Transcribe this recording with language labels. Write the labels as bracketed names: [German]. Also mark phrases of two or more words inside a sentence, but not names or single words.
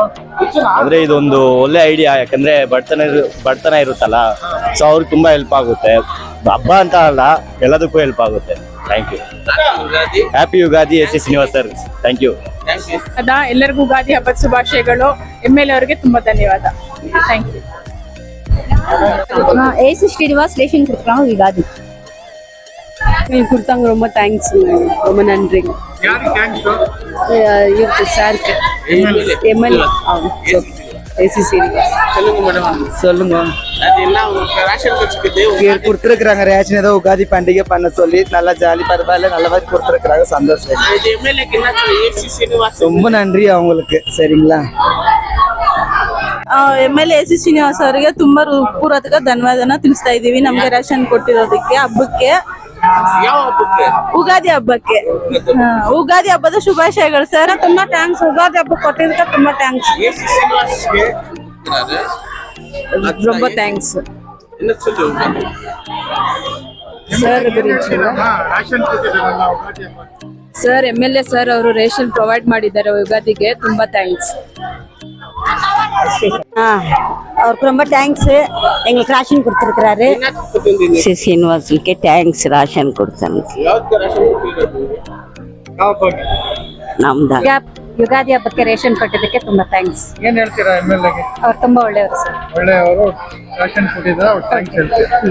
[Kannada] ಅಂದ್ರೆ ಇದೊಂದು ಒಳ್ಳೆ ಐಡಿಯಾ, ಯಾಕಂದ್ರೆ ಬಡತನ ಇರುತ್ತಲ್ಲ, ಸೊ ಅವ್ರಿಗೆ ತುಂಬಾ ಹೆಲ್ಪ್ ಆಗುತ್ತೆ. ಹಬ್ಬ ಅಂತ ಅಲ್ಲ, ಎಲ್ಲದಕ್ಕೂ ಹೆಲ್ಪ್ ಆಗುತ್ತೆ. [English] Thank you. Happy Ugadi S Srinivas sir. Thank you. [Kannada] ಎಲ್ಲರಿಗೂ ಯುಗಾದಿ ಹಬ್ಬದ ಶುಭಾಶಯಗಳು. ಎಮ್ಎಲ್ಎ ಅವರಿಗೆ ತುಂಬಾ ಧನ್ಯವಾದ. [English] Thank you. [Tamil] ஏசு ஸ்ரீனிவாஸ் ரேஷன் கொடுக்குறாங்க யுகாதி கொடுத்தாங்க. ரொம்ப தேங்க்ஸ், ரொம்ப நன்றி. [Kannada] ಯಾರಿಗೆ ಥ್ಯಾಂಕ್ಸ್? [Tamil] இருக்கு சாருக்கு எம்எல்ஏ ஏசு ஸ்ரீனிவாஸ். சொல்லுங்க. கொடுத்துருக்காங்க ரேஷன், ஏதோ உகாதி பண்டிகை பண்ண சொல்லி நல்லா ஜாலி பரவாயில்ல, நல்ல மாதிரி கொடுத்துருக்காங்க. சந்தோஷம். ரொம்ப நன்றி அவங்களுக்கு. சரிங்களா? [Kannada] ಎಮ್ಎಲ್ಎ ಎಸ್ ಶ್ರೀನಿವಾಸ್ ಅವರಿಗೆ ತುಂಬಾ ಪೂರ್ವಕ ಧನ್ಯವಾದನ ತಿಳಿಸ್ತಾ ಇದೀವಿ. ನಮ್ಗೆ ರೇಷನ್ ಕೊಟ್ಟಿರೋದಕ್ಕೆ ಹಬ್ಬಕ್ಕೆ, ಯುಗಾದಿ ಹಬ್ಬಕ್ಕೆ. ಯುಗಾದಿ ಹಬ್ಬದ ಶುಭಾಶಯಗಳು ಸರ್. ತುಂಬಾ ಥ್ಯಾಂಕ್ಸ್. ಯುಗಾದಿ ಹಬ್ಬ ಕೊಟ್ಟಿದ್ದಕ್ಕೆ ತುಂಬಾ ಥ್ಯಾಂಕ್ಸ್. [Tamil] ரொம்ப தேங்க்ஸ் ಸರ್. [Kannada] ರಾಶನ್ ಕೊಟ್ಟಿದ್ದಾರಲ್ಲ ಯುಗಾದಿ ಹಬ್ಬ. ಸರ್ ಎಮ್ಎಲ್ಎ ಸರ್ ಅವರು [English] ration provide [Kannada] ಮಾಡಿದ್ದಾರೆ ಯುಗಾದಿಗೆ. ತುಂಬಾ ಥ್ಯಾಂಕ್ಸ್. [Tamil] அவருக்கு ரொம்ப தேங்க்ஸ். எங்களுக்கு ரேஷன் கொடுத்துருக்கிறாரு. [Kannada] ಶ್ರೀನಿವಾಸಕ್ಕೆ ಥ್ಯಾಂಕ್ಸ್. ರಾಶನ್ ಕೊಡ್ತಾನೆ ನಮ್ದ. ಯುಗಾದಿ ಹಬ್ಬಕ್ಕೆ ರೇಷನ್ ಕೊಟ್ಟಿದ್ದಕ್ಕೆ ತುಂಬಾ ಥ್ಯಾಂಕ್ಸ್. ಏನ್ ಹೇಳ್ತೀರಾ ಎಮ್ಎಲ್ಎಗೆ? ಅವ್ರು ತುಂಬಾ ಒಳ್ಳೆಯವರು ಸರ್. ಒಳ್ಳೆಯವರು. ರಾಶನ್ ಕೊಟ್ಟಿದ್ದಾರೆ, ಅವ್ರು ಥ್ಯಾಂಕ್ಸ್ ಹೇಳ್ತೀವಿ.